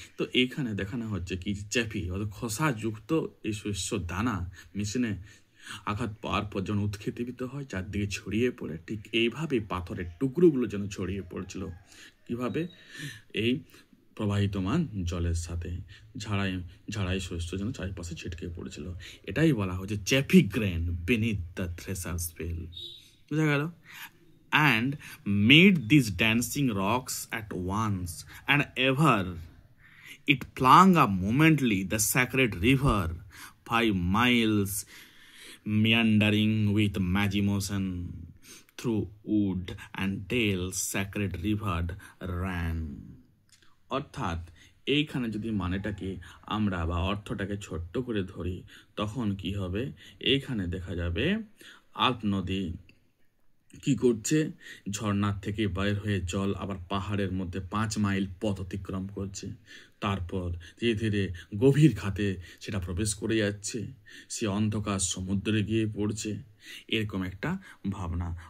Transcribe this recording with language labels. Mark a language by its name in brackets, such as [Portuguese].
[Bangla] তো এইখানে দেখানো হচ্ছে কি চ্যাফি অর্থাৎ খোসাযুক্ত এই শস্য দানা মেশিনে আঘাত পাওয়ার পর যখন উৎক্ষেপিত হয়, চারদিকে ছড়িয়ে পড়ে, ঠিক এইভাবে পাথরের টুকরোগুলো যেন ছড়িয়ে পড়েছিল। কিভাবে? এই প্রবাহিতমান জলের সাথে ঝাড়াই শস্য যেন চারিপাশে ছিটকে পড়েছিল। এটাই বলা হচ্ছে [English] Chaffy grain beneath the thresher's wheel। [Bangla] বুঝা গেল? [English] And made these dancing rocks at once, and ever it flung up momently the sacred river, 5 miles meandering with magic motion through wood and dale, sacred river ran। [Bangla] অর্থাৎ এইখানে যদি মানেটাকে আমরা বা অর্থটাকে ছোট্ট করে ধরি, তখন কি হবে? এইখানে দেখা যাবে আল্প নদী কি করছে, ঝর্ণার থেকে বাইর হয়ে জল আবার পাহাড়ের মধ্যে 5 মাইল পথ অতিক্রম করছে, তারপর ধীরে ধীরে গভীর খাতে সেটা প্রবেশ করে যাচ্ছে, সে অন্ধকার সমুদ্রে গিয়ে পড়ছে, এরকম একটা ভাবনা।